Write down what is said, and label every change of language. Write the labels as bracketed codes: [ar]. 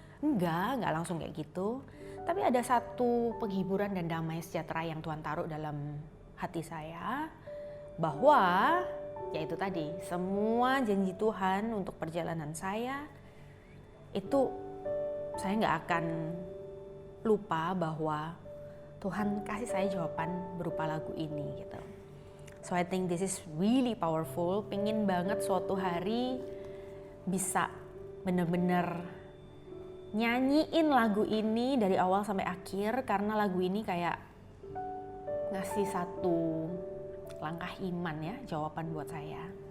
[id] Enggak langsung kayak gitu. Tapi ada satu penghiburan dan damai sejahtera yang Tuhan taruh dalam hati saya. Bahwa, yaitu tadi, semua janji Tuhan untuk perjalanan saya, itu saya gak akan lupa bahwa Tuhan kasih saya jawaban berupa lagu ini gitu. [en] So I think this is really powerful. [id] Pengen banget suatu hari bisa bener-bener nyanyiin lagu ini dari awal sampai akhir, karena lagu ini kayak ngasih satu langkah iman ya, jawaban buat saya.